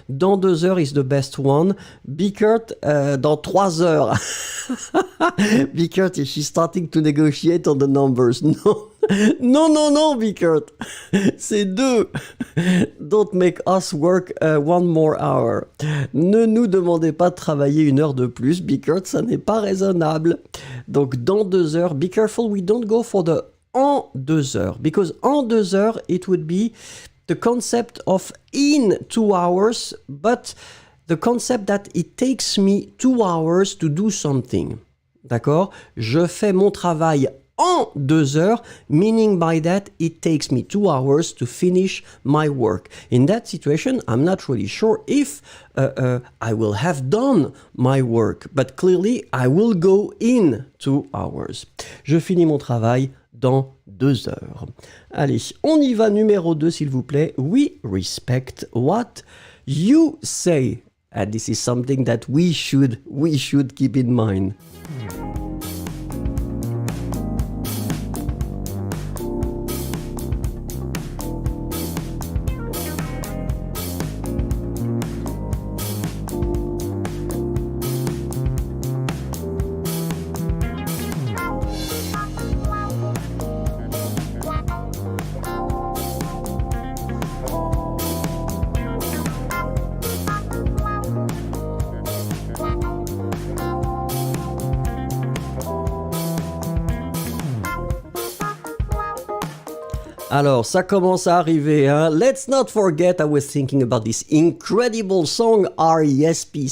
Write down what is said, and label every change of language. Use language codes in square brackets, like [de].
[fr] Dans 2 heures [en] is the best one. [fr] Bickert, dans 3 heures. [en] Bickert, she's starting to negotiate on the numbers. No. [fr] Non, Bickert. C'est 2. [en] Don't make us work 1 more hour. [fr] Ne nous demandez pas de travailler 1 heure de plus, Bickert, ça n'est pas raisonnable. Donc, dans 2 heures, [en] be careful, we don't go for the [fr] en 2 heures, [en] because en 2 heures, it would be the concept of in 2 hours, but the concept that it takes me 2 hours to do something. [fr] D'accord? Je fais mon travail en 2 heures, [en] meaning by that it takes me 2 hours to finish my work. In that situation, I'm not really sure if I will have done my work, but clearly I will go in 2 hours. [fr] Je finis mon travail dans 2 heures. Allez, on y va, numéro 2, s'il vous plaît. [en] We respect what you say. And this is something that we should keep in mind. [fr] Alors, ça commence à arriver, hein. [en] Let's not forget, I was thinking about this incredible song, R-E-S-P-C-E-P-E-C-T.